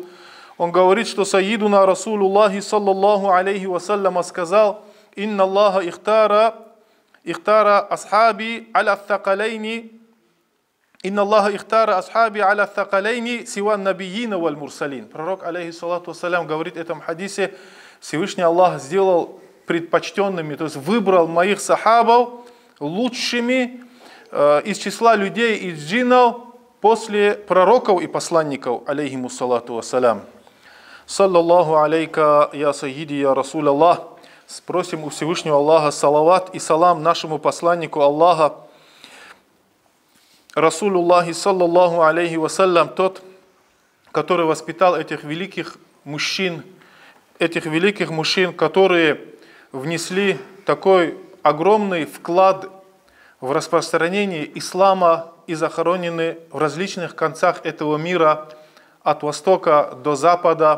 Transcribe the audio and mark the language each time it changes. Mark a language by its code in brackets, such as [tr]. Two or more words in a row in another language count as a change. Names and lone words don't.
[ru] Он говорит, что [ar] سيدنا رسول الله صلى الله عليه وسلم [ru] сказал: [ar] «إن الله اختار أصحابي على الثقلين إن الله اختار أصحابي على الثقلين سوى النبيين والمرسلين». Пророк, عليه الصلاة والسلام, [ru] говорит в этом хадисе: Всевышний Аллах сделал предпочтенными, то есть выбрал моих сахабов лучшими из числа людей, из джиннов, после пророков и посланников, [ar] عليهم الصلاة والسلام. صلى الله عليك, يا سيدي يا رسول الله. [ru] Спросим у Всевышнего Аллаха салават и салам нашему посланнику Аллаха, [ar] رسول الله صلى الله عليه وسلم, [ru] тот, который воспитал этих великих мужчин, которые внесли такой огромный вклад в распространение ислама и захоронены в различных концах этого мира, от востока до запада.